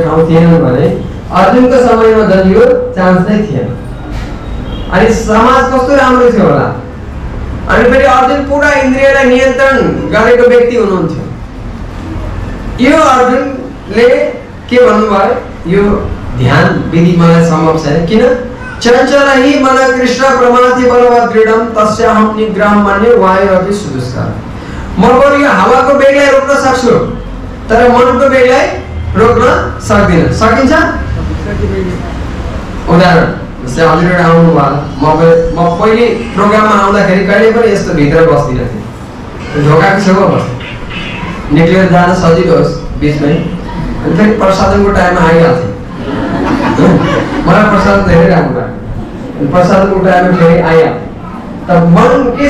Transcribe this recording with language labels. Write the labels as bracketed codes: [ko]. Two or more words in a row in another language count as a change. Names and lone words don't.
[ne] ठाउँ थिएन भने अर्जुनको समयमा झन् यो चान्स नै थिएन अनि समाज कस्तो राम्रो थियो होला अनि फेरि अर्जुन पुरा इन्द्रियलाई नियन्त्रण गरेको व्यक्ति हुनुहुन्थ्यो यो अर्जुनले के भन्नुभयो यो ध्यान विधि मलाई सम्भव छैन किन [sa] चञ्चल हि मन कृष्ण प्रमाथि बलवत् दृढम तस्याहं निग्रहं मन्ये वायुरपि सुदुष्कर [ne] म बरु यो हावाको वेगलाई रोक्न सक्छु तर मनको वेगलाई रोक्न सक्दिन सकिन्छ उदाहरण जस्तै हजुरहरु आउनु भयो म पहिले प्रोग्राममा आउँदाखेरि कहिले पनि यस्तो भित्र बस्दिन थिएँ ढोकाको छेउमा बस्थे निक्लेर जान सजिलो होस् बीचमै अनि फेरि प्रसादनको टाइममा आइहाल्थे मलाई प्रसाद धेरै राम्रो लाग्यो प्रसादको टाइममा फेरि आइहाल्थे त मन के